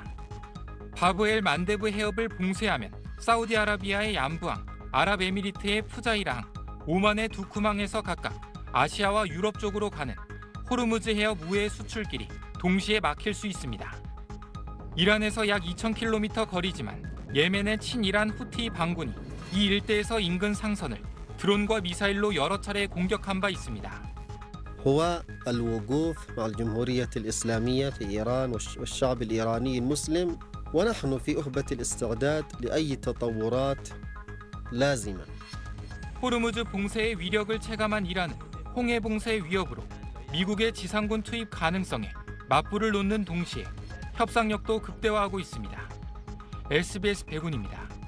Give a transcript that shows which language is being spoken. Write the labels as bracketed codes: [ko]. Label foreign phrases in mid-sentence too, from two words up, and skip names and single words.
[ko] 바브엘 만데부 해협을 봉쇄하면 사우디아라비아의 얀부항, 아랍에미리트의 푸자이라항, 오만의 두쿠망에서 각각 아시아와 유럽 쪽으로 가는 호르무즈 해협 우회 수출길이 동시에 막힐 수 있습니다. 이란에서 약 2,000km 거리지만 예멘의 친이란 후티 반군이 이 일대에서 인근 상선을 드론과 미사일로 여러 차례 공격한 바 있습니다. [ar] هو الوقوف مع الجمهورية الإسلامية في إيران والشعب الإيراني المسلم ونحن في أهبة الاستعداد لأي تطورات لازمة. [ko] 호르무즈 봉쇄의 위력을 체감한 이란은 홍해 봉쇄 위협으로 미국의 지상군 투입 가능성에 맞불을 놓는 동시에 협상력도 극대화하고 있습니다. SBS 백운입니다.